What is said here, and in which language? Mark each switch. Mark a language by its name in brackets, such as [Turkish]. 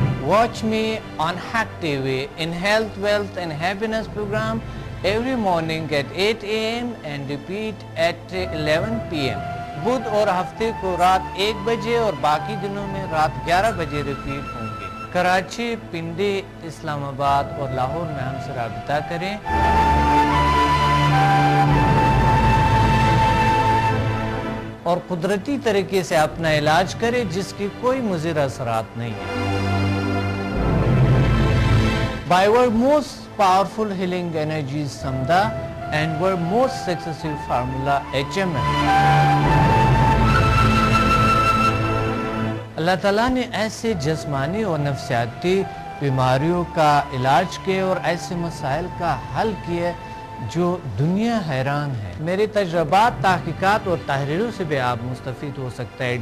[English] Watch me on Hack TV in Health, Wealth and Happiness program every morning at 8 a.m. and repeat at 11 p.m. [Urdu] بدھ اور ہفتے کو رات 1 بجے اور باقی دنوں میں رات 11 بجے ریپیٹ ہوں گے. کراچی, پنڈی, اسلام آباد اور لاہور میں ہم سے رابطہ کریں. اور قدرتی طریقے سے اپنا علاج کریں جس کی کوئی مضر اثرات نہیں ہیں. [English] By our most powerful healing energies Samda and our most successful formula HMM. [Urdu] اللہ تعالیٰ نے ایسے جسمانی اور نفسیاتی بیماریوں کا علاج کیے اور ایسے مسائل کا حل کیے جو دنیا حیران ہے. میرے تجربات, تحقیقات اور تحریروں سے بھی آپ مستفید ہو سکتا ہے.